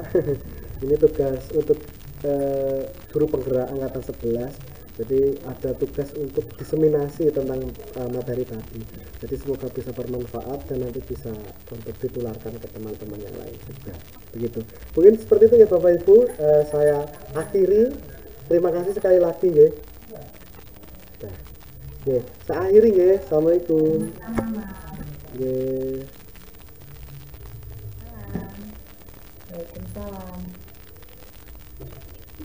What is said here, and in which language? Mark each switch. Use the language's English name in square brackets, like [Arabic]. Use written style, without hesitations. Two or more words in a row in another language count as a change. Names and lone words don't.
[Indonesian] Ini tugas untuk guru penggerak angkatan 11. Jadi ada tugas untuk diseminasi tentang materi tadi. Jadi semoga bisa bermanfaat dan nanti bisa untuk ditularkan ke teman-teman yang lain juga. Begitu. Mungkin seperti itu ya Bapak Ibu. Saya akhiri Terima kasih sekali lagi nggih. Nah, nggih, saakhiri nggih. Assalamualaikum. Nggih. Waalaikumsalam.